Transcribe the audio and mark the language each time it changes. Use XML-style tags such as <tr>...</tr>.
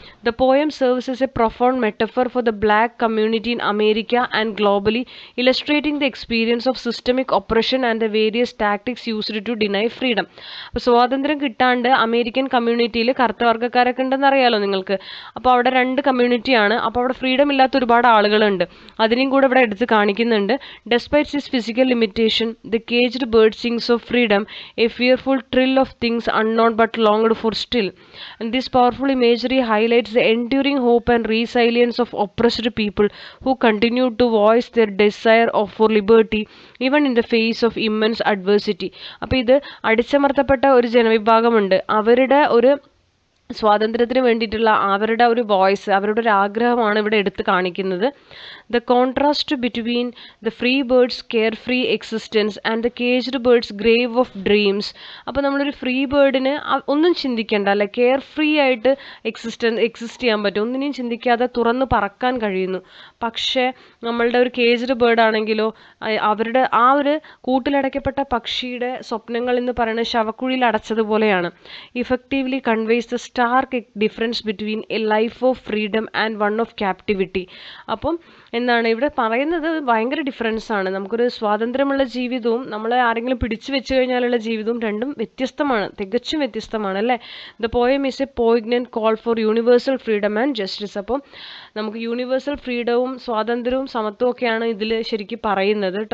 <en>The poem serves as a profound metaphor for the black community in America and globally, illustrating the experience of systemic oppression and the various tactics used to deny freedom.</en> <ml>അപ്പോൾ സ്വാതന്ത്ര്യം കിട്ടാണ്ട് American കമ്മ്യൂണിറ്റിയിൽ കറുത്ത വർഗ്ഗക്കാരൊക്കെ ഉണ്ടെന്ന് അറിയാലോ നിങ്ങൾക്ക്. അപ്പോൾ അവിടെ രണ്ട് കമ്മ്യൂണിറ്റിയാണ്. അപ്പോൾ അവിടെ ഫ്രീഡം ഇല്ലാത്ത ഒരുപാട് ആളുകളുണ്ട്. അതിനെയും കൂടെ ഇവിടെ എടുത്ത് കാണിക്കുന്നുണ്ട്.</ml> <en>Despite his physical limitation the caged bird sings of freedom, a fearful thrill of things unknown but longed for still. And this powerful imagery highlights the enduring hope and resilience of oppressed people who continue to voice their desire for liberty even in the face of immense adversity.</en> <ml>അപ്പോൾ ഇത് അടിച്ചമർത്തപ്പെട്ട ഒരു ജനവിഭാഗമുണ്ട്, അവരുടെ ഒരു സ്വാതന്ത്ര്യത്തിന് വേണ്ടിയിട്ടുള്ള അവരുടെ ഒരു voice, അവരുടെ ഒരു ആഗ്രഹമാണ് ഇവിടെ എടുത്ത് കാണിക്കുന്നത്.</ml> <en>The contrast between the free bird's carefree existence and the caged bird's grave of dreams.</en> <ml>അപ്പോൾ നമ്മളൊരു ഫ്രീ ബേർഡിന് ഒന്നും ചിന്തിക്കേണ്ട അല്ലെ, കെയർ ഫ്രീ ആയിട്ട് എക്സിസ്റ്റ് ചെയ്യാൻ പറ്റും, ഒന്നിനെയും ചിന്തിക്കാതെ തുറന്ന് പറക്കാൻ കഴിയുന്നു. പക്ഷേ നമ്മളുടെ ഒരു കേജ്ഡ് ബേർഡ് ആണെങ്കിലോ അവരുടെ ആ ഒരു കൂട്ടിലടയ്ക്കപ്പെട്ട പക്ഷിയുടെ സ്വപ്നങ്ങൾ എന്ന് പറയുന്നത് ശവക്കുഴിയിൽ അടച്ചതുപോലെയാണ്.</ml> <en>Effectively conveys the stark difference between a life of freedom and one of captivity.</en> <ml>അപ്പം എന്താണ് ഇവിടെ പറയുന്നത്? ഭയങ്കര ഡിഫറൻസ് ആണ്. നമുക്കൊരു സ്വാതന്ത്ര്യമുള്ള ജീവിതവും നമ്മളെ ആരെങ്കിലും പിടിച്ചു വെച്ച് കഴിഞ്ഞാലുള്ള ജീവിതവും രണ്ടും വ്യത്യസ്തമാണ്, തികച്ചും വ്യത്യസ്തമാണ് അല്ലേ.</ml> <en>The poem is a poignant call for universal freedom and justice.</en> <ml>അപ്പം നമുക്ക് യൂണിവേഴ്സൽ ഫ്രീഡവും സ്വാതന്ത്ര്യവും സമത്വവും ഒക്കെയാണ് ഇതിൽ ശരിക്കും പറയുന്നത്.</ml>